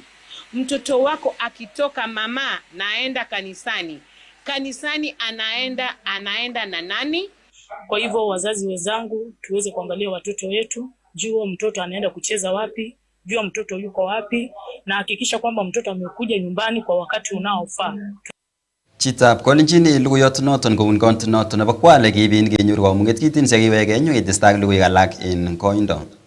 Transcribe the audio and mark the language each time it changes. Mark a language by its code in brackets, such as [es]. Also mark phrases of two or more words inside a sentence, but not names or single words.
[sw] Mtoto wako akitoka mama naenda kanisani anaenda na nani? Kwa hivyo wazazi wenzangu, tuweze kuangalia watoto wetu, jua mtoto anaenda kucheza wapi, jua mtoto yuko wapi, na hakikisha kwamba mtoto amekuja nyumbani kwa wakati unaofaa. [kln] Chitab kolenjin luguyot noton kobun county noton nebo Kwale kiibin kenyoru kamung'et kitin sekiweke nyo ketestai ak luguik alak en koindo.